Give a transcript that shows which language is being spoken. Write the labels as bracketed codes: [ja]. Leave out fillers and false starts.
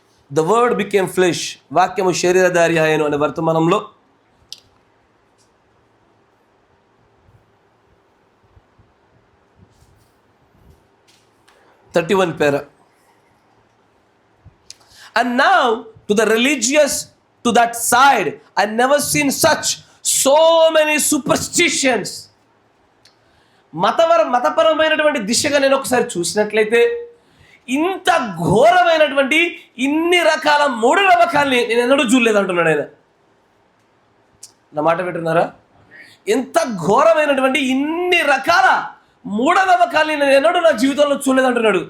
[en] the word became flesh, [te] వాక్యము శరీరధారి అయ్యను అనే వర్తమానంలో 31 para. [en] And now to the religious, to that side, I never seen so many superstitions. [te] మతపరమైనటువంటి దిశగా నేను ఒకసారి చూసినట్లయితే ఇంత ఘోరమైనటువంటి ఇన్ని రకాల మూఢనమ్మకాల్ని నేను ఎన్నడూ చూడలేదు అంటున్నాడు ఆయన. నా మాట వింటున్నారా? ఎంత ఘోరమైనటువంటి ఇన్ని రకాల మూఢనమ్మకాల్ని నేను ఎన్నడూ నా జీవితంలో చూడలేదు అంటున్నాడు.